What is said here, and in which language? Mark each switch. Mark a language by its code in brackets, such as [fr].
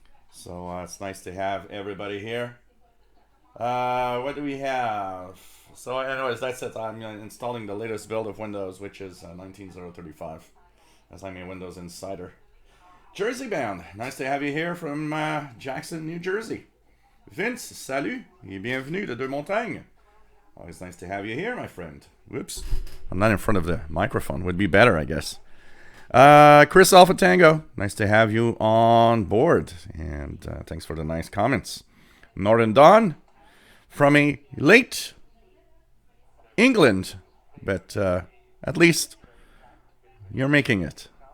[en] So it's nice to have everybody here. What do we have? So anyways, that's it. I'm installing the latest build of Windows, which is 19035, as I'm a Windows Insider. Jersey Bound, nice to have you here from Jackson, New Jersey. [fr] Vince, salut et bienvenue de Deux Montagnes. [en] Always nice to have you here, my friend. Whoops, I'm not in front of the microphone. Would be better, I guess. Chris Alpha Tango, nice to have you on board, and thanks for the nice comments. Northern Dawn, from a late England, but at least you're making it.